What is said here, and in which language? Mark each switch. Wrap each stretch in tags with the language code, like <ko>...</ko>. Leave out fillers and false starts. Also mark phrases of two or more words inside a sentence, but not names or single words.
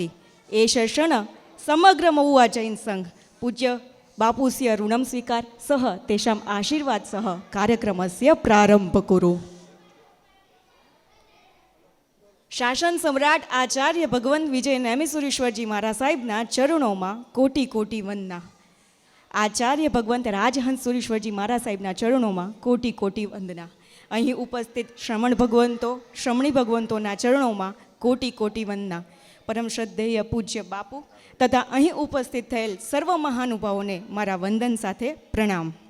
<sa>एष क्षण समग्र महुआ जैन संघ पूज्य बापूस्य ऋणं स्वीकार सह तेषाम् आशीर्वाद सह कार्यक्रमस्य प्रारंभ कुरु.</sa> <gu>શાસન સમ્રાટ આચાર્ય ભગવંત વિજય નેમિસુરેશ્વરજી મહારાજ સાહેબના ચરણો કોટિ કોટિ વંદના. આચાર્ય ભગવંત રાજહંસ સુરેશ્વરજી મહારાજ સાહેબના ચરણો મેં કોટિ કોટિ વંદના. અહીં ઉપસ્થિત શ્રમણ ભગવંતો શ્રમણી ભગવંતોના ચરણોમાં કોટી કોટી વંદના. પરમ શ્રદ્ધેય પૂજ્ય બાપુ તથા અહીં ઉપસ્થિત થયેલ સર્વ મહાનુભાવોને મારા વંદન સાથે પ્રણામ.</gu>